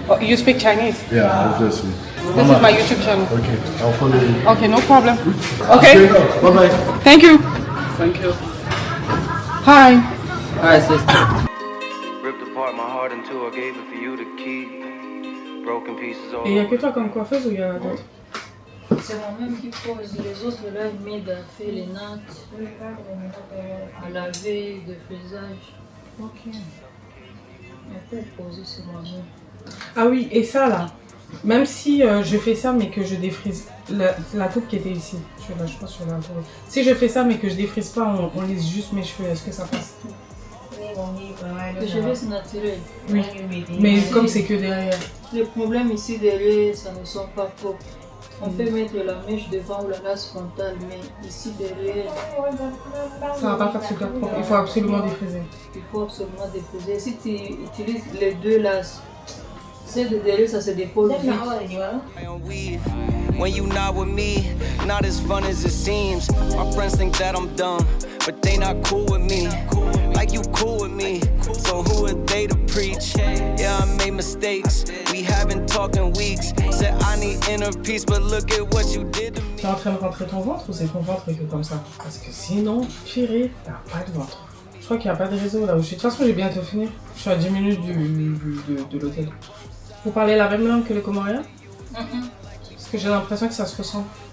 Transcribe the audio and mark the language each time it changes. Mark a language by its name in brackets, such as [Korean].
[English] Oh, you speak Chinese? Yeah, obviously. This is my YouTube channel. Okay, I'll follow you. Okay, no problem. Okay. Bye bye. Thank you. Thank you. Hi. Hi, sister. Ripped apart my heart in two, I gave it for you to keep. Broken pieces all [French] Et il n'y a que toi comme coiffeuse ou il y en a d'autres? C'est moi-même qui pose. Les autres, là, ils m'aident à faire les nattes, à laver, de faisage. Ok. Mais pour poser, c'est moi-même. Ah oui, et ça là, Même si je fais ça mais que je défrise la coupe qui était ici, je pense que je vais la retrouver. Si je fais ça mais que je défrise pas, on lisse juste mes cheveux, est-ce que ça passe? Les cheveux c'est naturel. Oui, mais comme c'est que derrière. Le problème ici derrière, ça ne sont pas propres. On peut mettre la mèche devant ou la race frontale, mais ici derrière, ça va pas faire super propre, il faut absolument défriser. Il faut absolument déposer. Si tu utilises les deux là, celle de derrière, ça se dépose vite. [English] When you not with me, not as fun as it seems. My friends think that I'm dumb, but they not cool with me. Like you cool with me, so who are they to preach? Yeah, I made mistakes, we haven't talked in weeks. Said I need inner peace, but look at what you did to me. [French] Tu es en train de rentrer ton ventre ou c'est ton ventre qui est comme ça? Parce que sinon, purée, t'as pas de ventre. Je crois qu'il n'y a pas de réseau là où je suis. De toute façon, j'ai bientôt fini. Je suis à 10 minutes de l'hôtel. Vous parlez la même langue que les Comoriens? Parce que j'ai l'impression que ça se ressemble.